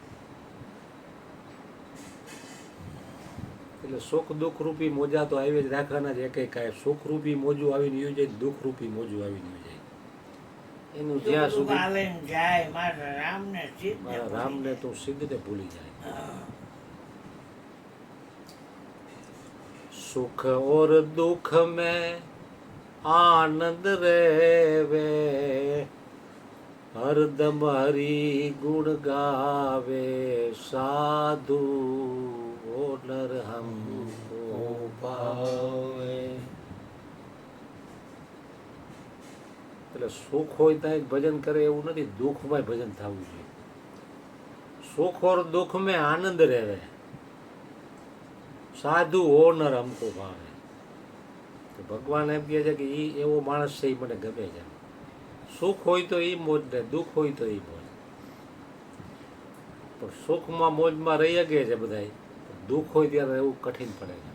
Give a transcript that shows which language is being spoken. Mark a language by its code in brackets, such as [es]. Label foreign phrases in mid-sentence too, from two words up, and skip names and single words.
[gu] એટલે સુખ દુઃખ રૂપી મોજા તો આવી જ રાખવાના છે. એક કાંઈ સુખ રૂપી મોજું આવીને યુ જાય, દુઃખ રૂપી મોજું આવીને યુ જાય. એનું જ્યાં સુધી હાલીને જાય મારા રામને સિદ્ધ મારા રામને તું સિદ્ધને ભૂલી જાય. [hi] सुख और दुख में आनंद रेवे, हरदम हरि गुण गावे, साधु वो नर हमको पावे. [gu] એટલે સુખ હોય ત્યાં જ ભજન કરે એવું નથી, દુઃખમાં ભજન થવું જોઈએ. [hi] સુખ और दुख में आनंद रेवे, साधु ओनर हमको भावे. [gu] તો ભગવાન એમ કહે છે કે એ એવો માણસ છે, એ મને ગમે છે. સુખ હોય તો એ મોજ ને દુઃખ હોય તો એ મોજ. પણ સુખમાં મોજમાં રહી શકે છે બધા, દુઃખ હોય ત્યારે એવું કઠિન પડે છે.